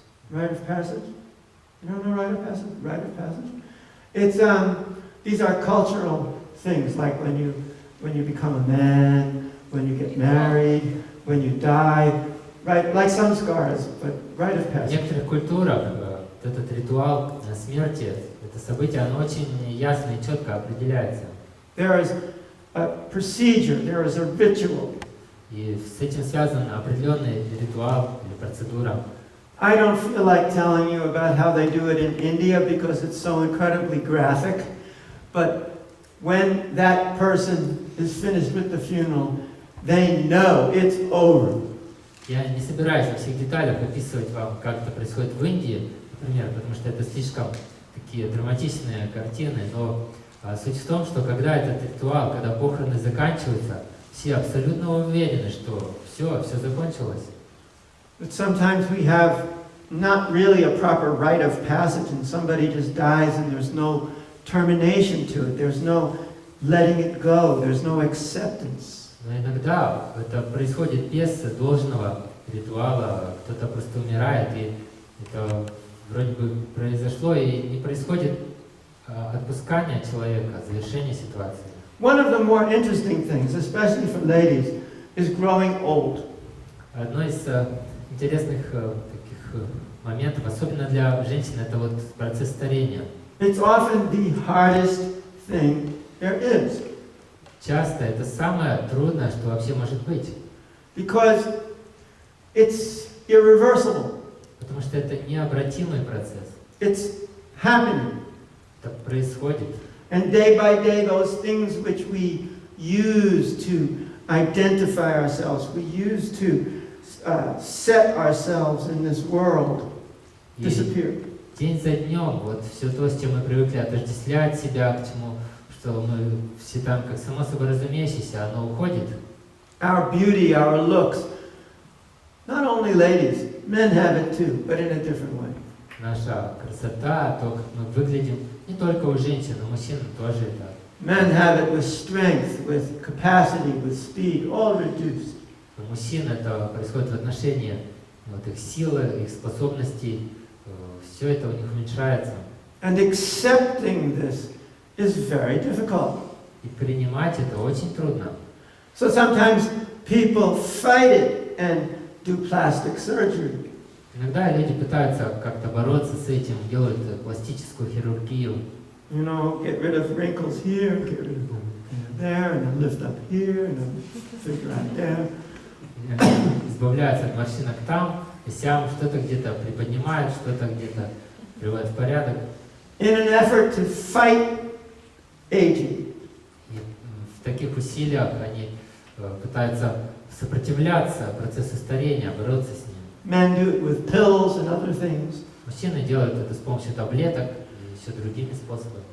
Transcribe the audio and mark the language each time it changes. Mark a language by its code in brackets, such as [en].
[en] Rite of passage? You don't know rite of passage? Rite of passage? It's these are cultural things, like when you become a man, when you get married, when you die, right? Like some scars, but rite of [ru] В [en] passage. [ru] некоторых культурах вот этот ритуал смерти, это событие, оно очень ясно и четко определяется. [en] There is a procedure, there is a ritual. [ru] И с этим связан определенный ритуал или процедура. [en] I don't feel like telling you about how they do it in India because it's so incredibly graphic, but when that person is finished with the funeral, they know it's over. [ru] Я не собираюсь во всех деталях описывать вам, как это происходит в Индии, например, потому что это слишком такие драматичные картины, но суть в том, что когда этот ритуал, когда похороны заканчиваются, все абсолютно уверены, что все закончилось. [en] But sometimes we have not really a proper rite of passage and somebody just dies and there's no termination to it, there's no letting it go, there's no acceptance. [ru] Но иногда это происходит без должного ритуала, кто-то просто умирает, и это вроде бы произошло, и не происходит отпускание человека, завершение ситуации. [en] One of the more interesting things, especially for ladies, is growing old. [ru] Одно из интересных таких моментов, особенно для женщин, это вот процесс старения. [en] It's often the hardest thing there is. [ru] Часто это самое трудное, что вообще может быть. [en] Because it's irreversible. [ru] Потому что это необратимый процесс. [en] It's happening. [ru] Это происходит. [en] And day by day, those things which we use to identify ourselves, we use to set ourselves in this world, disappear. [ru] День за днем, вот все то, с чем мы привыкли отождествлять себя, к чему, что мы все там, как само собой разумеющееся, оно уходит. [en] Our beauty, our looks, not only ladies, men have it too, but in a different way. [ru] Наша красота, то, как мы выглядим, не только у женщин, у мужчин тоже это. [en] Men have it with strength, with capacity, with speed, all reduced. [ru] У мужчин это происходит в отношении вот, их силы, их способностей, все это у них уменьшается. [en] And accepting this is very difficult. [ru] И принимать это очень трудно. [en] So sometimes people fight it and do plastic surgery. [ru] Иногда люди пытаются как-то бороться с этим, делают пластическую хирургию. [en] You know, get rid of wrinkles here, get rid of there, and then lift up here, and then figure out there. [ru] Избавляются от морщинок там и сям, что-то где-то приподнимают, что-то где-то приводят в порядок. [en] In an effort to fight aging. [ru] И в таких усилиях они пытаются сопротивляться процессу старения, бороться с ним. [en] Men do it with pills and other things. [ru] Мужчины делают это с помощью таблеток и еще другими способами.